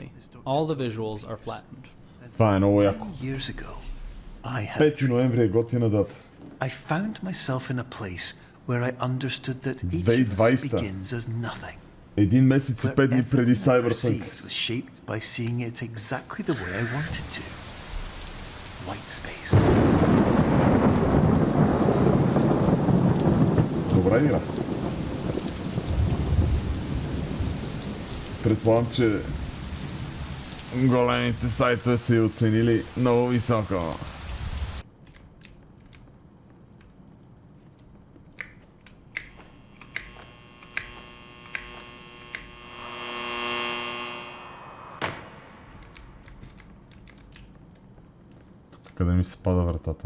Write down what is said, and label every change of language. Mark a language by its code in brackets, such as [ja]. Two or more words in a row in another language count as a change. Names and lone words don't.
[en] All the visuals are flattened. [bg] Това е много яко. [en] Years ago, I had [bg] 5 ноември е готина дата. [en] I found myself in a place where I understood that each of us 2020. begins as nothing. [bg] Един месец и 5 дни преди Cyberpunk. [en] It was shaped by seeing it exactly the way I wanted to. White space. [bg] Добра игра. Предполагам, че големите сайтове са я оценили много високо. Тук къде ми се пада вратата?